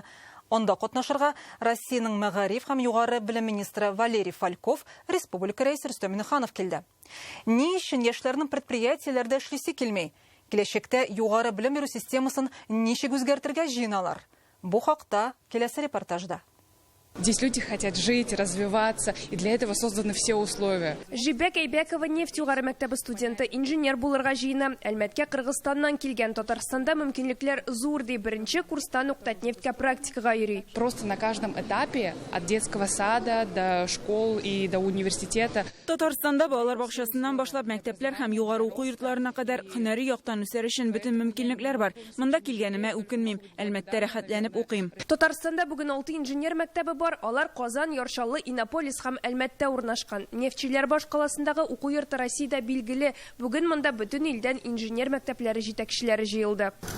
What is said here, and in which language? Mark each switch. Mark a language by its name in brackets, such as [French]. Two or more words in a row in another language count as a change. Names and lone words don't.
[Tatar] Онда катнашырга Россиянең мәгариф һәм югары белем министры Валерий Фальков, республика рәисе Рөстәм Миңнеханов килде. Ни өчен яшьләрнең предприятиеләрдә эшлисе килмәй? Киләчәктә югары белем бирү системасын ничек үзгәртергә җыеналар? Бу хакта киләсе репортажда. [Russian] Здесь люди хотят жить, развиваться, и для этого созданы все условия. [Tatar] Жибек Әйбәкова нефть югары мәктәбе студенты инженер булырга җыена. Әлмәткә Кыргызстаннан килгән. Татарстанда мөмкинлекләр зур ди. Беренче курстан ук Татнефтькә практикага йөри. [Russian] Просто на каждом этапе, от детского сада до школ и до университета. [Tatar] Татарстанда балалар бакчасыннан башлап мәктәпләр һәм югары уку йортларына кадәр һөнәри яктан үсәр өчен бөтен мөмкинлекләр бар. Монда килгәнемә үкенмим, әлбәттә рәхәтләнеп укыйм. Татарстанда бүген 6 инженер мәктәбе бар. Алар Казан, Яршаллы, Иннополис һәм Әлмәттә урнашкан. Нефтчеләр баш каласындагы уку йорты Россиядә билгеле. Бүген монда бөтен илдән инженер мәктәпләре җитәкчеләре җыелды.